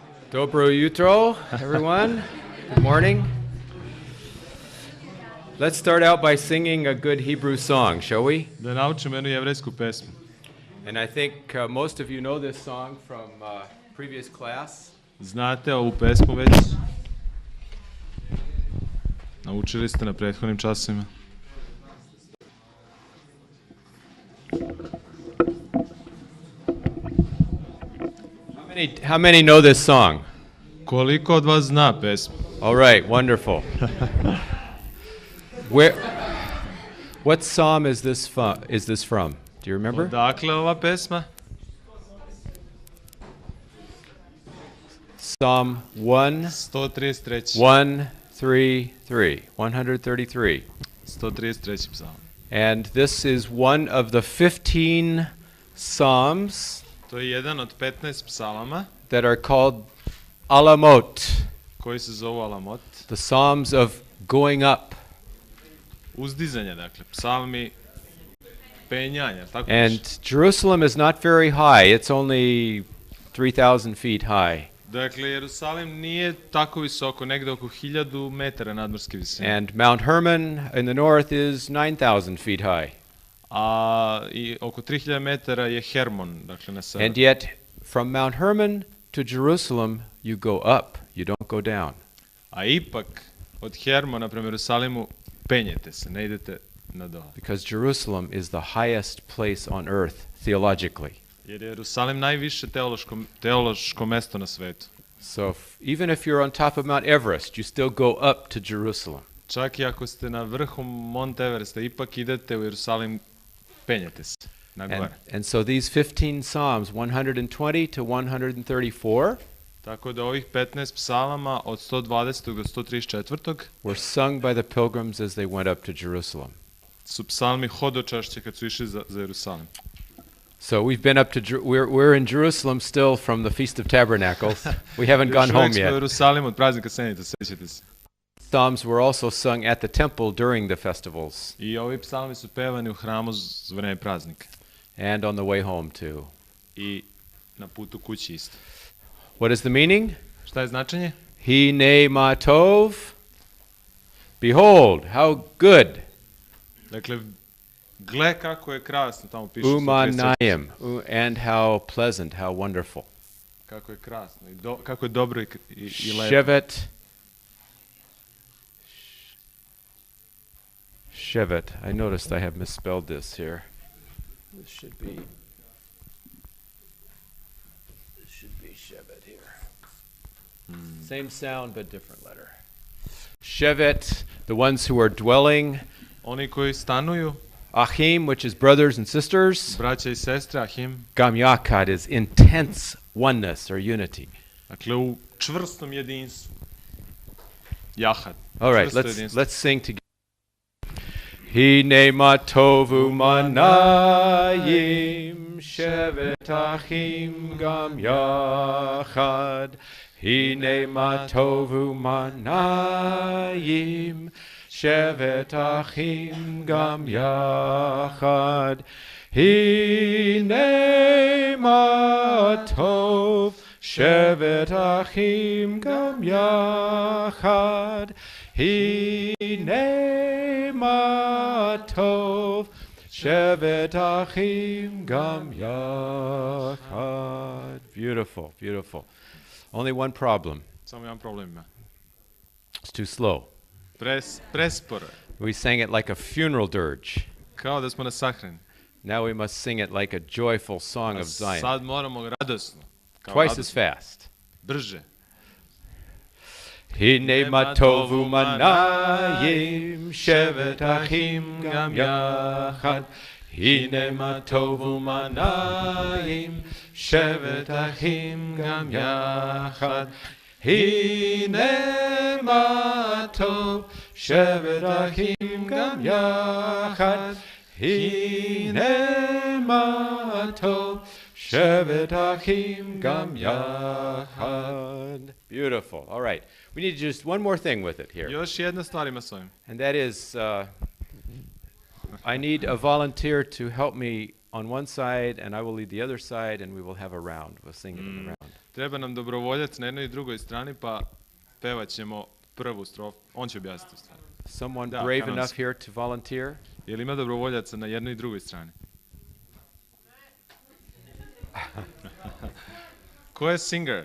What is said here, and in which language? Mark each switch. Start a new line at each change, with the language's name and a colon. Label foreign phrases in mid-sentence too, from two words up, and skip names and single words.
Serbian: Dobro jutro,
English: everyone. Good morning. Let's start out by singing a good Hebrew song, shall we?
Serbian: Da naučimo jednu jevrejsku pesmu.
English: And I think most of you know this song from previous class.
Serbian: Znate ovu pesmu već? Naučili ste na prethodnim časima.
English: How many know this song?
Serbian: Koliko od vas zna pesmu?
English: All right, wonderful. What psalm is this from? Do you remember?
Serbian: Odakle ova pesma?
English: Psalm 133. 133. 133.
Serbian: 133. psalm.
English: And this is one of the 15 psalms
Serbian: To je jedan od 15 psalama
English: that are called alamot,
Serbian: koji se zovu alamot.
English: the psalms of going up.
Serbian: Uzdizanja, dakle, psalmi penjanja, tako
English: And Jerusalem is not very high. It's only 3,000 feet high.
Serbian: Dakle, Jerusalim nije tako visoko, negde oko 1000 metara nadmorske visine.
English: And Mount Hermon in the north is 9,000 feet high.
Serbian: A i oko 3000 metara je Hermon, dakle na severu.
English: And yet, from Mount Hermon to Jerusalem, you go up, you don't go down.
Serbian: A ipak, od Hermona prema Jerusalimu penjete se, ne idete na dole.
English: Because Jerusalem is the highest place on earth theologically.
Serbian: Jer je Jerusalim najviše teološko mesto na svetu.
English: So even if you're on top of Mount Everest, you still go up to Jerusalem.
Serbian: Čak i ako ste na vrhu Mont Everesta, ipak idete u Jerusalim, penjete se na gore.
English: And so these 15 Psalms, 120 to 134,
Serbian: Tako da ovih 15 psalama od 120. do 134.
English: were sung by the pilgrims as they went up to Jerusalem.
Serbian: su psalmi hodočašće kad su išli za Jerusalim.
English: So we've been up to, we're in Jerusalem still from the Feast of Tabernacles. We haven't gone home
Serbian: Još uvijek smo u
English: yet.
Serbian: Jerusalimu od praznika Senita, sećate se.
English: Psalms were also sung at the temple during the festivals
Serbian: I ovi psalmi su pevani u hramu za vreme praznika.
English: and on the way home too.
Serbian: I na putu kući isto.
English: What is the meaning?
Serbian: Šta je značenje?
Hebrew: הנה מה טוב.
English: Behold, how good.
Serbian: Dakle, gle kako je krasno, tamo piše.
English: Umanayim. And how pleasant, how wonderful.
Serbian: Kako je krasno, kako je dobro i lepo.
English: Shevet. I noticed I have misspelled this here. This should be Shevet here. Same sound but different letter. Shevet, the ones who are dwelling.
Serbian: Oni koji stanuju,
English: Achim, which is brothers and sisters.
Serbian: braća i sestre, Ahim.
Hebrew: גם יחד
English: is intense oneness or unity.
Serbian: Dakle, u čvrstom jedinstvu. Jahad.
English: All right, let's sing together.
Hebrew: הנה מה טוב ומה נעים שבת אחים גם יחד. הנה מה טוב ומה נעים שבת אחים גם יחד. הנה מה טוב שבת אחים גם יחד. הנה מה טוב שבת אחים גם יחד.
English: Beautiful, beautiful. Only one problem.
Serbian: Samo jedan problem ima.
English: It's too slow.
Serbian: Presporo.
English: We sang it like a funeral dirge.
Serbian: Kao da smo na sahrani.
English: Now we must sing it like a joyful song of Zion.
Serbian: Sad moramo radosno.
English: Twice as fast.
Serbian: Brže.
Hebrew: הנה מה טוב ומה נעים שבת אחים גם יחד. הנה מה טוב ומה נעים שבת אחים גם יחד. הנה מה טוב שבת אחים גם יחד. הנה מה טוב שבת אחים גם יחד.
English: Beautiful. All right. We need just one more thing with it here.
Serbian: Još jedna stvar ima s ovim.
English: And that is, I need a volunteer to help me on one side, and I will lead the other side, and we will have a round. We'll sing it in a round.
Serbian: Treba nam dobrovoljac na jednoj i drugoj strani, pa pevat ćemo prvu strofu. On će objasniti u stvari.
English: Someone
Serbian: Da,
English: brave
Serbian: kanonski.
English: enough here to volunteer?
Serbian: Je li ima dobrovoljaca na jednoj i drugoj strani? Ko je singer?